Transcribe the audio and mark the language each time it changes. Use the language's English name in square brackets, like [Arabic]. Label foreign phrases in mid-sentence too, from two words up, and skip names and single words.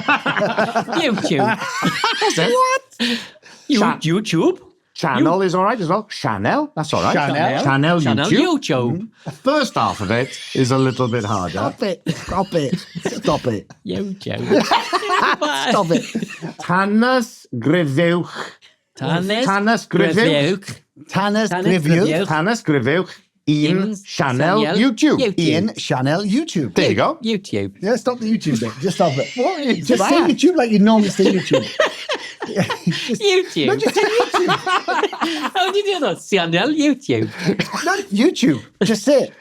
[English] YouTube. What? YouTube. Channel is all right as well. Channel, that's all right. Channel YouTube. The first half of it is a little bit harder. Stop it. YouTube. Stop it. [Welsh] Tanysgrifiwch. Tanysgrifiwch. [English] Un channel YouTube. Channel YouTube. There you go. YouTube. Yeah, stop the YouTube bit. Just stop it. What? Just say YouTube like you normally say YouTube. YouTube. No, just say YouTube. How do you do that? Sianel, YouTube. Not YouTube. Just say it.